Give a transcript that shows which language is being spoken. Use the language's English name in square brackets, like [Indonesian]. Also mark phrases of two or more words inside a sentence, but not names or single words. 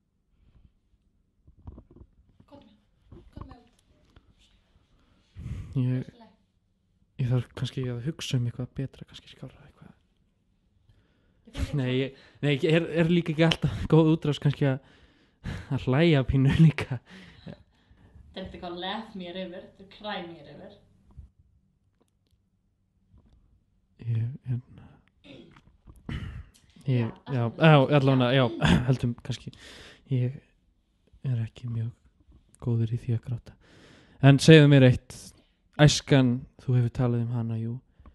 [Icelandic] Ég þarf kannski að hugsa eitthvað betra, kannski skárra eitthvað. Nei, líka ekki alltaf góð útrás kannski að hlæja pínu líka. Þetta er eitthvað [English] laugh me a river, [Icelandic] þetta er [English] cry me a river. [Icelandic] Allavega, heldum kannski. Ég ekki mjög góður í því að gráta. En segðu mér eitt, æskan, þú hefur talað hana, jú.